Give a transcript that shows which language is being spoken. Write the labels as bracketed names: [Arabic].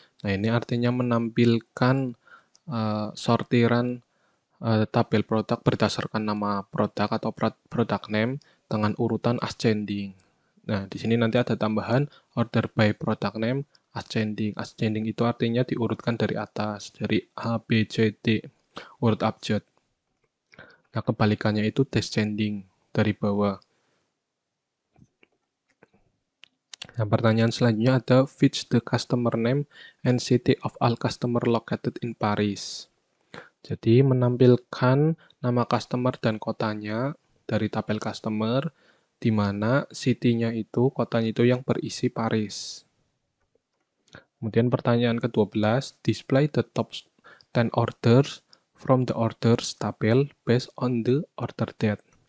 [Indonesian] Nah, ini artinya menampilkan sortiran tabel produk berdasarkan nama produk atau product name dengan urutan ascending. Nah, di sini nanti ada tambahan order by product name ascending. Ascending itu artinya diurutkan dari atas, dari A, B, C, D, urut abjad. Nah, kebalikannya itu descending, dari bawah. Nah, pertanyaan selanjutnya ada [English] fetch the customer name and city of all customer located in Paris. [Indonesian] Jadi menampilkan nama customer dan kotanya dari tabel customer, di mana city-nya itu, kotanya itu yang berisi Paris. Kemudian pertanyaan ke-12, [English] display the top 10 orders from the orders tabel based on the order date.